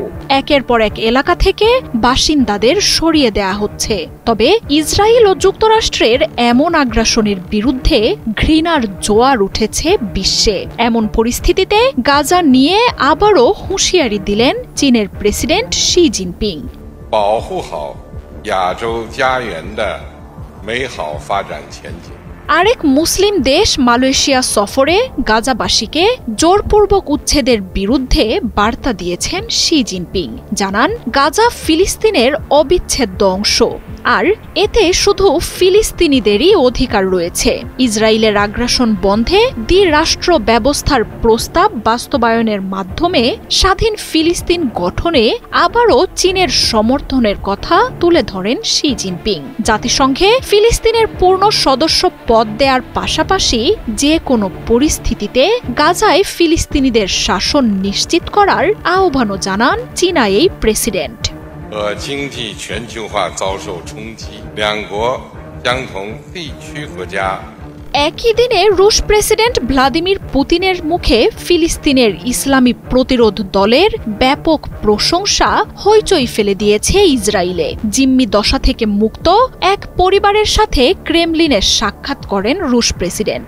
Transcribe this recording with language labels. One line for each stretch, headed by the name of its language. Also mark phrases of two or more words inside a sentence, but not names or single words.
Bangla: একের পর এক এলাকা থেকে বাসিন্দাদের সরিয়ে দেয়া হচ্ছে। তবে ইসরায়েল ও যুক্তরাষ্ট্রের এমন আগ্রাসনের বিরুদ্ধে ঘৃণার জোয়ার উঠেছে বিশ্বে। এমন পরিস্থিতিতে গাজা নিয়ে আবারও হুঁশিয়ারি দিলেন চীনের প্রেসিডেন্ট শি জিনপিং।
Chinese: 保护好亚洲家园的美好发展前景。
Bangla: আরেক মুসলিম দেশ মালয়েশিয়া সফরে গাজাবাসীকে জোরপূর্বক উচ্ছেদের বিরুদ্ধে বার্তা দিয়েছেন শি জিনপিং। জানান, গাজা ফিলিস্তিনের অবিচ্ছেদ্য অংশ, আর এতে শুধু ফিলিস্তিনিদেরই অধিকার রয়েছে। ইসরায়েলের আগ্রাসন বন্ধে দ্বিরাষ্ট্র ব্যবস্থার প্রস্তাব বাস্তবায়নের মাধ্যমে স্বাধীন ফিলিস্তিন গঠনে আবারও চীনের সমর্থনের কথা তুলে ধরেন শি জিনপিং। জাতিসংঘে ফিলিস্তিনের পূর্ণ সদস্য পদ দেওয়ার পাশাপাশি যে কোনো পরিস্থিতিতে গাজায় ফিলিস্তিনিদের শাসন নিশ্চিত করার আহ্বানও জানান চীনা এই প্রেসিডেন্ট।
Chinese: 经济全球化遭受冲击，两国将同地区国家
Bangla: একই দিনে রুশ প্রেসিডেন্ট ভ্লাদিমির পুতিনের মুখে ফিলিস্তিনের ইসলামী প্রতিরোধ দলের ব্যাপক প্রশংসা হইচই ফেলে দিয়েছে ইসরায়েলে। জিম্মি দশা থেকে মুক্ত এক পরিবারের সাথে ক্রেমলিনে সাক্ষাৎ করেন রুশ প্রেসিডেন্ট।